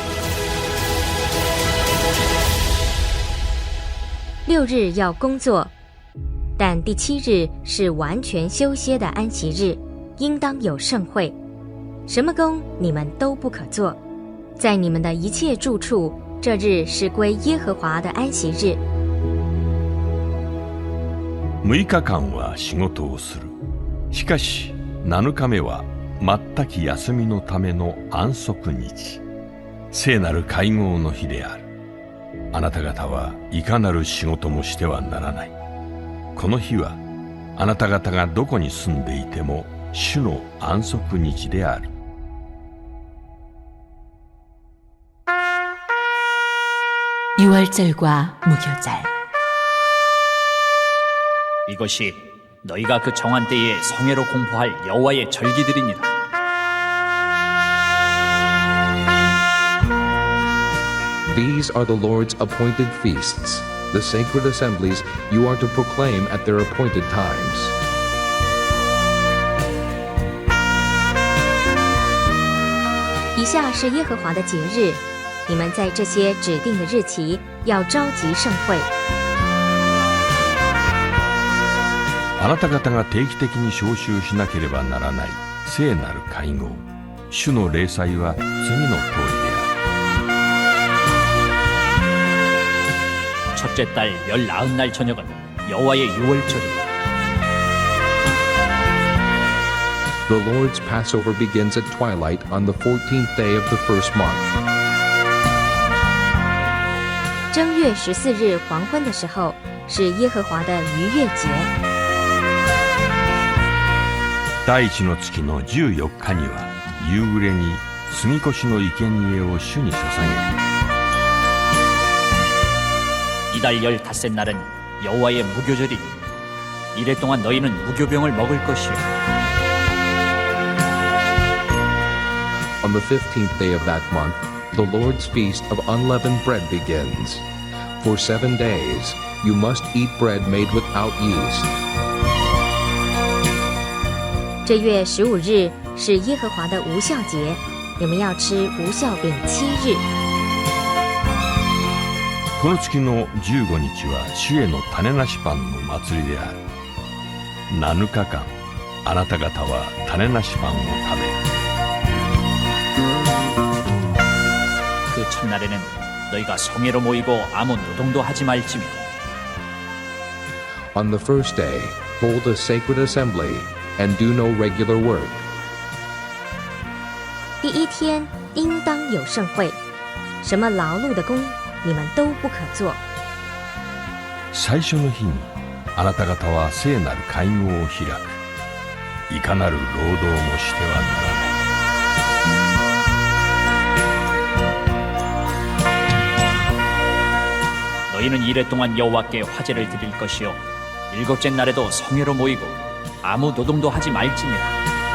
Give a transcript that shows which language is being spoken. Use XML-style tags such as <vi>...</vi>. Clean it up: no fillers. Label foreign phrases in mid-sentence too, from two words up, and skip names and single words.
<zh>6 日要工作，但第7日是完全休歇的安息日，应当有盛会。什么工你们都不可做，在你们的一切住处，这日是归耶和华的安息日。</zh> <ja>6日間は仕事をする。しかし7日目は全く休みのための安息日、聖なる会合の日である。あなた方はいかなる仕事もしてはならない。この日はあなた方がどこに住んでいても主の安息日である。</ja> <ko>유월절과 무교절. 이것이 너희가 그 정한 때에 성회로 공포할 여호와의 절기들이니라.</ko> <en>These are the Lord's appointed feasts, the sacred assemblies you are to proclaim at their appointed times.</en> <zh>以下是耶和华的节日，你们在这些指定的日期要召集盛会。</zh> <ja>あなた方が定期的に召集しなければならない聖なる会合、主の礼祭は次の通りである。</ja> <ko>첫째 달 19날 저녁은 여호와의 유월절이다.</ko> <en>The Lord's Passover begins at twilight on the 14th day of the first month.</en> <zh>正月14日黄昏的时候，是耶和华的逾越节。</zh> <ja>第一の月の14日には夕暮れに杉越の生贄を主に捧げる。</ja> <ko>이달 15째 날은 여호와의 무교절이니 이래 동안 너희는 무교병을 먹을 것이요.</ko> <en>On the 15th day of that month, the Lord's feast of unleavened bread begins. For 7 days, you must eat bread made without yeast.</en> <zh>这月15日是耶和华的无酵节，你们要吃无酵饼7日。</zh> <ja>この月の15日は主への種なしパンの祭りである。7日間あなた方は種なしパンを食べる。</ja> <ko>그 첫날에는 너희가 성회로 모이고 아무 노동도 하지 말지며</ko> <en>On the first day, hold a sacred assembly and do no regular work.</en> <zh>第一天应当有盛会，什么劳碌的工你们都不可做。</zh> <ja>最初の日にあなた方は聖なる会合を開く。いかなる労働もしてはならない。</ja> <ko>너희는 이래 동안 여호와께 화제를 드릴 것이요 일곱째 날에도 성회로 모이고 아무 노동도 하지 말지니라.</ko>